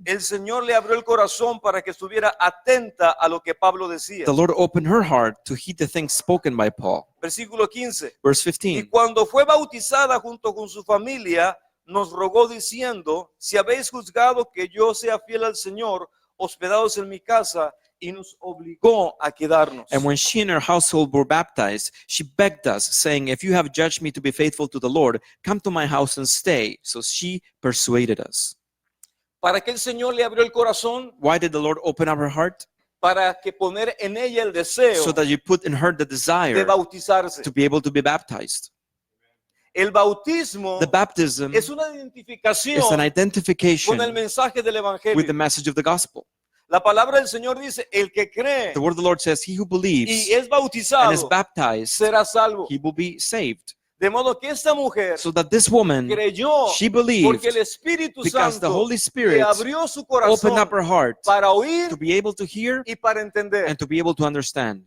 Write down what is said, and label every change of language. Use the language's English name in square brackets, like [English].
[Spanish] El Señor le abrió el corazón para que estuviera atenta a lo que Pablo decía. [English] The Lord opened her heart to heed the things spoken by Paul. [Spanish] Versículo 15. [English] Verse [Spanish] Y [English] 15. [Spanish] cuando fue bautizada junto con su familia, nos rogó diciendo, si habéis juzgado que yo sea fiel al Señor, hospedados en mi casa, y nos obligó a quedarnos. [English] And when she and her household were baptized, she begged us, saying, if you have judged me to be faithful to the Lord, come to my house and stay. So she persuaded us. [Spanish] ¿Para qué el Señor le abrió el corazón? [English] Why did the Lord open up her heart? [Spanish] Para que poner en ella el deseo [English] So that you put in her the [Spanish] de [English] desire [Spanish] bautizarse. [English] to be able to be baptized. [Spanish] El bautismo [English] The baptism [Spanish] es una [English] is an [Spanish] identificación con el [English] identification [Spanish] mensaje del [English] with the [Spanish] Evangelio. [English] message of the gospel. [Spanish] La palabra del Señor dice, el que cree [English] The word of the Lord says, he who believes [Spanish] y es [English] and is [Spanish] bautizado [English] baptized, [Spanish] será salvo. [English] he will be saved. [Spanish] De modo que esta mujer [English] So that this woman, [Spanish] creyó [English] she believed [Spanish] porque el Espíritu [English] because the [Spanish] Santo [English] Holy [Spanish] le [English] Spirit [Spanish] abrió su [English] opened [Spanish] corazón [English] up her heart [Spanish] para oír [English] to be able to hear [Spanish] y para entender. [English] and to be able to understand.